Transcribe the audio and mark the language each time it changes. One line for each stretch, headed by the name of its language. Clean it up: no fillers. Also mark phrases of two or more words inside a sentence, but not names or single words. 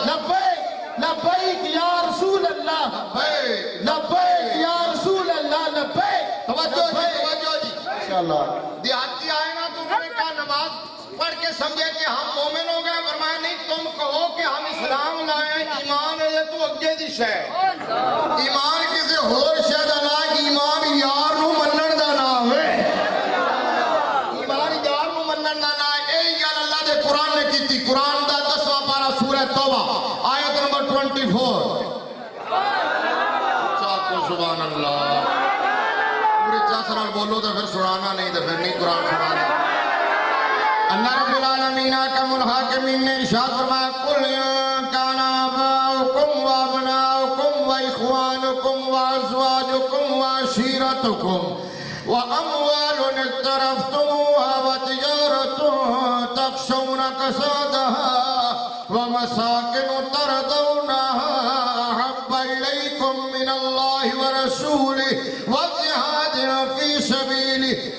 Arabic: لبیک لبیک یا رسول اللہ لبیک یا رسول اللہ لبیک
Urdu: توجہ جی انشاءاللہ دیہاتی آئے نا تو انہوں نے کہا نماز پڑھ کے سمجھے کہ ہم مومن ہو گئے فرمایا نہیں تم کہو کہ ہم اسلام لائے ایمان ہے تو
Punjabi: اگے دی شے ایمان کسی ہور شے دا نا ایمان یار نو منن دا نام ہے ایمان یار نو منن دا نام ہے اے گل اللہ دے قرآن نے کیتی قرآن دا 10واں پارہ سورہ توبہ آیت نمبر 24
Urdu: چاکو
Arabic: سبحان اللہ
Urdu: پورے چاسرال بولو تو پھر سنانا نہیں تو پھر نہیں قرآن سنانا اللہ رب العالمین احکم الحاکمین نے ارشاد فرمایا
Arabic: قل کان آباؤکم وابناؤکم واخوانکم وازواجکم وعشیرتکم واموال اقترفتموها وتجارة تخشون کسادها ومساکن ترضونها احب الیکم من اللہ ورسولہ وجہاد فی سبیلہ